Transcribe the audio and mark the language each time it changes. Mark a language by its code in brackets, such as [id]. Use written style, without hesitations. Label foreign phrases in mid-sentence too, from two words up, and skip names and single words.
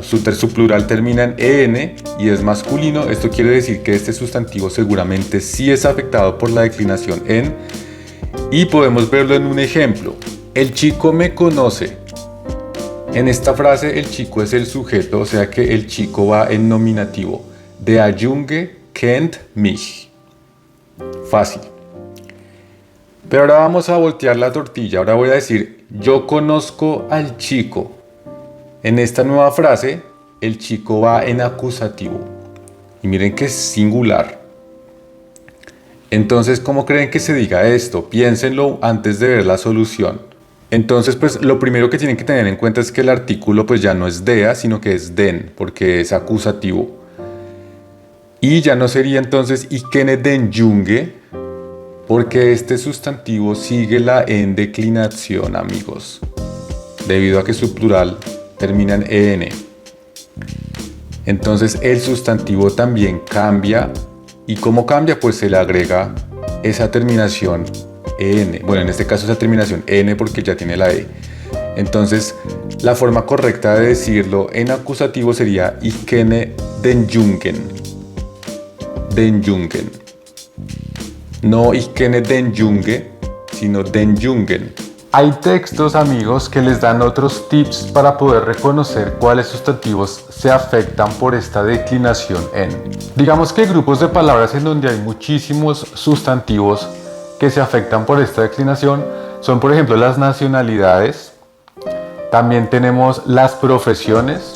[es] Su plural termina en en y es masculino. Esto quiere decir que este sustantivo seguramente sí es afectado por la declinación en. Y podemos verlo en un ejemplo. El chico me conoce. En esta frase el chico es el sujeto, o sea que el chico va en nominativo. [de] Der Junge kennt mich. [es] Fácil. Pero ahora vamos a voltear la tortilla. Ahora voy a decir, yo conozco al chico. En esta nueva frase, el chico va en acusativo. Y miren que es singular. Entonces, ¿cómo creen que se diga esto? Piénsenlo antes de ver la solución. Entonces, pues lo primero que tienen que tener en cuenta es que el artículo pues ya no es dea, sino que es den, porque es acusativo. Y ya no sería entonces [de] ich kenne den Junge, [es] porque este sustantivo sigue la endeclinación, amigos, debido a que su plural termina en en. Entonces el sustantivo también cambia. ¿Y cómo cambia? Pues se le agrega esa terminación en. Bueno, en este caso esa terminación en porque ya tiene la e. Entonces la forma correcta de decirlo en acusativo sería [de] ich kenne den Jungen. Den Jungen. No ich kenne den Junge, sino den Jungen. [es] Hay textos, amigos, que les dan otros tips para poder reconocer cuáles sustantivos se afectan por esta declinación en. Digamos que hay grupos de palabras en donde hay muchísimos sustantivos que se afectan por esta declinación. Son, por ejemplo, las nacionalidades. También tenemos las profesiones.